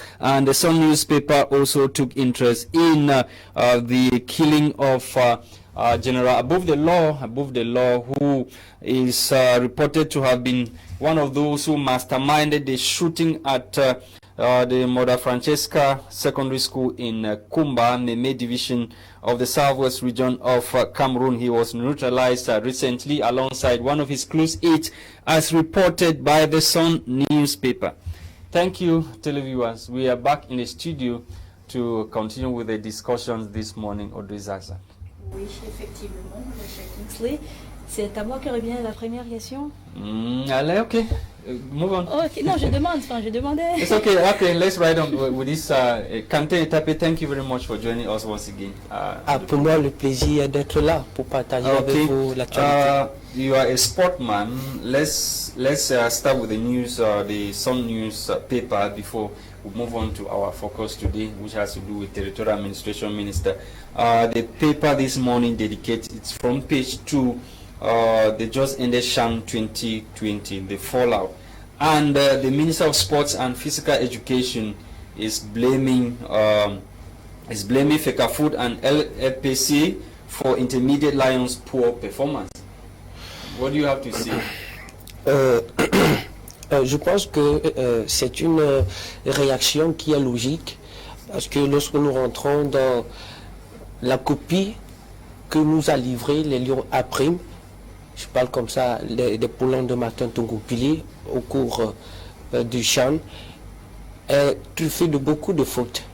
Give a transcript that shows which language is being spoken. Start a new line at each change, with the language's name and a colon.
English: And the Sun newspaper also took interest in the killing of General Above the Law, who is reported to have been one of those who masterminded the shooting at the Mother Francesca Secondary School in Kumba, Meme Division of the Southwest region of Cameroon. He was neutralized recently alongside one of his close aides, as reported by the Sun newspaper. Thank you, televiewers. We are back in the studio to continue with the discussions this morning. Audrey Zaza.
French: Oui, effectivement, Monsieur Kingsley. C'est à moi que revient la première question. Allez,
English: ok. Move on.
French: Oh, okay. Non, je demandais.
English: It's okay. Okay, let's ride on with this. Kante Etape, thank you very much for joining us once again.
French: Pour moi, le plaisir d'être là pour partager avec vous l'actualité.
English: You are a sportman. Let's start with the news, the Sun newspaper, before we move on to our focus today, which has to do with Territorial Administration Minister. The paper this morning dedicates its front page to the just ended CHAN 2020, the fallout, and the Minister of Sports and Physical Education is blaming Fecafoot and LFPC for Intermediate Lions' poor performance. What do you have to say?
French: Je pense que c'est une réaction qui est logique, parce que lorsque nous rentrons dans la copie que nous a livrée les Lions à prime, je parle comme ça des poulains de Martin Tongopili au cours du CHAN, tu fais de beaucoup de fautes.